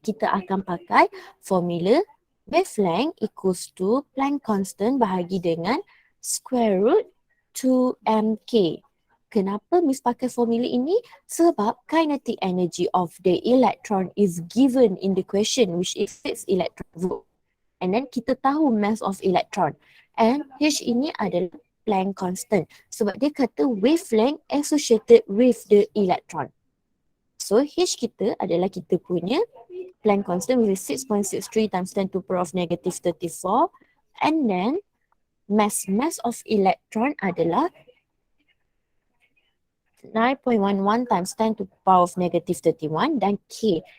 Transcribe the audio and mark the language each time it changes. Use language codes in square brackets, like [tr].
[ms] Kita akan pakai [en] formula wavelength equals to Planck constant [ms] bahagi dengan [en] square root 2mk. [ms] Kenapa Miss pakai formula ini? Sebab [en] kinetic energy of the electron is given in the question, which is 6 electron volt. And then [ms] kita tahu [en] mass of electron. And H [ms] ini adalah [en] Planck constant. [ms] Sebab dia kata [en] wavelength associated with the electron. So H [ms] kita adalah kita punya [en] Planck constant, which is 6.63 times 10 to the power of negative 34. And then mass of electron [ms] adalah [en] 9.11 times 10 to the power of negative 31 dan K.